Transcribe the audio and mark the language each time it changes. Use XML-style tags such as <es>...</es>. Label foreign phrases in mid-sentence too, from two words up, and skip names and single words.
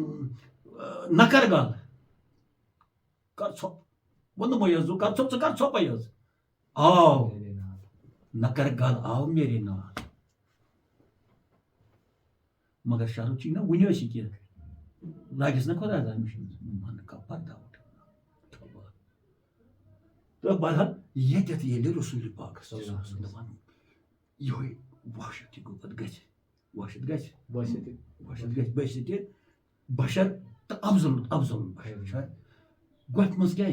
<ks>نکر گل کر ژھۄپ ووٚنمَے حظ کر ژھۄپ ژٕ کر ژھۄپے حظ آو نکر گل</ks> <pa>آو میرے نال</pa> <ks>مگر شرط چھِ نہ وُنہِ ٲسۍ یہِ کینٛہہ لاگٮ۪س نہ خۄدا تعالیٰ</ks> <ur>من کا پردہ</ur> <ks>تہٕ بہرحال ییٚتٮ۪تھ ییٚلہِ رسوٗلِ پاکس دپان یِہوے وحشت تہِ گوٚو پتہٕ گژھِ وحشت گژھِ بٲسِتہِ بشر تہٕ افضل بشر چھا گۄپھِ منٛز کیٛازِ</ks>